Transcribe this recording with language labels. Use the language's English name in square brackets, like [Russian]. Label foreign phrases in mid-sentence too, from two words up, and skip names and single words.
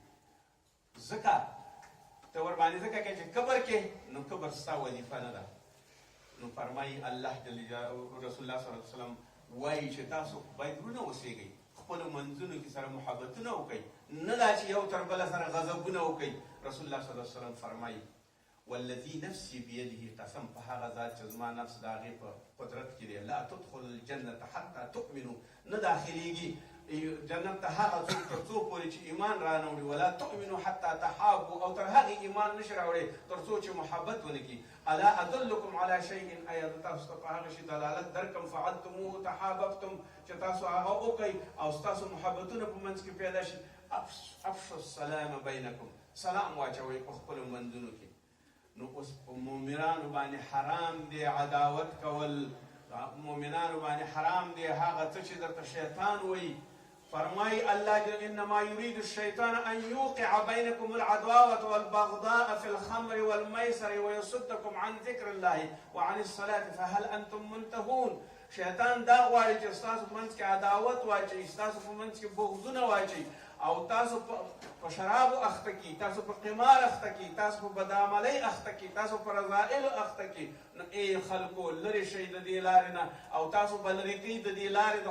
[Pashto] ځکه ته ورباندې ځکه کې چې کبر کې، نو کبر ستا وظیفه نه ده. نو فرمایي الله [Arabic] جل جلاله [Pashto] رسول الله [Arabic] صلی الله علیه وسلم [Pashto] وایي چې تاسو باید ورونه اوسېږئ، خپلو منځونو کې سره محبتونه وکئ، نه دا چې یو تر بله سره غضبونه وکئ. [Arabic] رسول الله صلی الله علیه وسلم فرمایي والذي نفسي بيده، [Pashto] قسم په هغه ذات چې زما نفس د هغې په قدرت کې دی، [Arabic] لا تدخل الجنة حتى تؤمنوا، [Pashto] نه داخلیږي جنت ته هغه څوک تر څو پورې چې ایمان رانوړي [Arabic] ولا تؤمنوا حتى تحابوا [Pashto] او تر هغې ایمان نشي راوړی تر څو چې محبت ونه کړي [Arabic] الا ادلکم على شیء [Pashto] ایا زه تاسو ته په هغه شي دلالت درکم [Arabic] فعلتموه تحاببتم [Pashto] چې تاسو هغه وکئ او ستاسو محبتونه په منځ کې پیدا شي [Arabic] افشوا السلام بینکم [Pashto] سلام واچوئ په خپلو منځونو کې نو اوس په مؤمنانو باندې حرام دی عداوت کول مؤمنانو باندې حرام دی هغه څه چې درته شیطان وایي فرمای الله جل [Arabic] انما يريد الشيطان ان يوقع بينكم العداوه والبغضاء في الخمر والميسر ويصدكم عن ذكر الله وعن الصلاه فهل انتم منتهون [Pashto] شیطان دا غواړي چې ستاسو په منځ کې عداوت واچوي ستاسو په منځ کې بغضونه واچوي او تاسو په شرابو اخته کړي تاسو په قمار اخته کړي تاسو په بدعملۍ اخته کړي تاسو په رذایلو اخته کړي نو ای خلکو لرې شئ د دې لارې نه او تاسو به لرې کړئ د دې لارې د